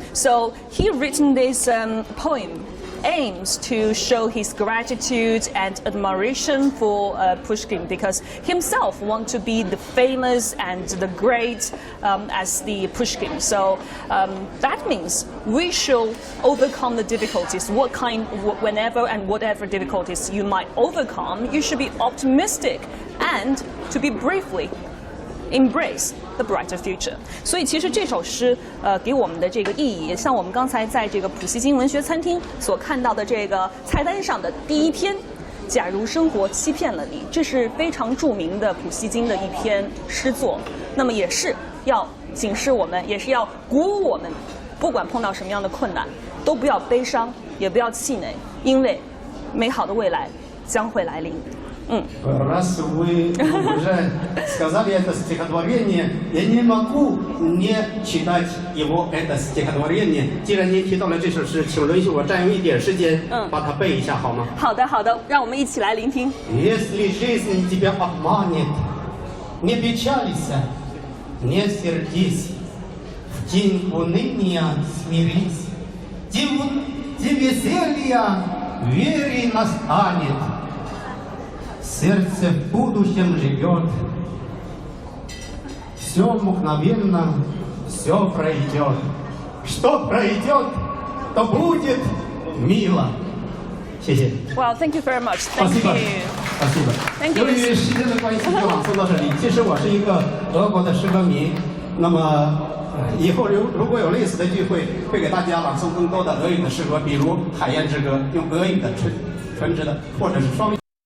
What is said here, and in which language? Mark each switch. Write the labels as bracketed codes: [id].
[en] So he written this poem aims to show his gratitude and admiration for Pushkin because himself wants to be the famous and the great as the Pushkin. So that means we should overcome the difficulties. Whenever and whatever difficulties you might overcome, you should be optimistic and to be bravely embrace the brighter future. [zh] 所以其实这首诗给我们的这个意义，像我们刚才在这个普希金文学餐厅所看到的这个菜单上的第一篇，假如生活欺骗了你，这是非常著名的普希金的一篇诗作。那么也是要警示我们，也是要鼓舞我们，不管碰到什么样的困难，都不要悲伤，也不要气馁，因为美好的未来将会来临。 [ru] Раз вы уже сказали это стихотворение, я не могу не читать его, это стихотворение. [zh] 既然您提到了这首诗，请允许我占用一点时间，把它背一下好吗？好的，好的，让我们一起来聆听。 [ru] Если жизнь тебя обманет, не печалься, не сердись, в день уныния смирись, день веселья вере настанет. Сердце в будущем живет, все мгновенно, все пройдет. Что пройдет, то будет мило. [zh] 谢谢。 [en] Wow, thank you very much. Thank you. [ru] спасибо. [en] Thank you. [zh] 由于时间的关系，就朗诵到这里。其实我是一个俄国的诗歌迷，那么以后如果有类似的聚会，会给大家朗诵更多的俄语的诗歌，比如《海燕之歌》，用俄语的纯直的，或者是双语。